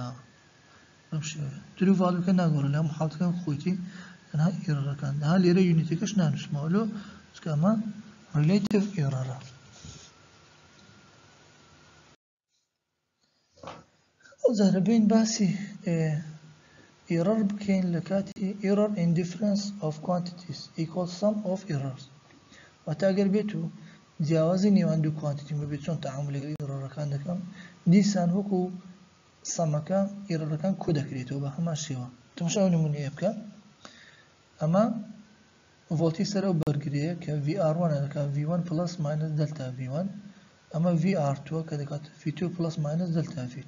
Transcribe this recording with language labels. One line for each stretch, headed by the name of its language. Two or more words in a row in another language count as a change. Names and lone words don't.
Central Kurdish: بەم شێوەیە ترو ڤاڵوەکە ناگۆڕێ لە محاڵەکەم خۆیتی، تەنها ئێرەرەکان ها لێرە یونیتەکەش نانووسمەوە لۆ چکە ئەمە ڕیلەیتیڤ ئێرەرە. ئەوجارە بین باسی ئێرەر بکەین لە کاتی
English: error in difference of quantities equals sum of errors.
Central Kurdish: واتە ئەگەر بێت و جیاوازی نێوان دوو کوانتیتی بێت چۆن تەعامل لەگەڵ ئێرەرەکان دەکەم، دیسان وەکو سەمەکە ئێرەرەکان کۆ دەکرێتەوە بە هەمان شێوە. تەماشا ئەو نمونەیە بکە. ئەمە ڤۆڵتی سەر ئەو بەرگریەیە کە VR1 دەکات V1
English: plus minus delta
Central Kurdish: V1، ئەمە VR2 کە دەکات V2
English: plus minus delta
Central Kurdish: V2.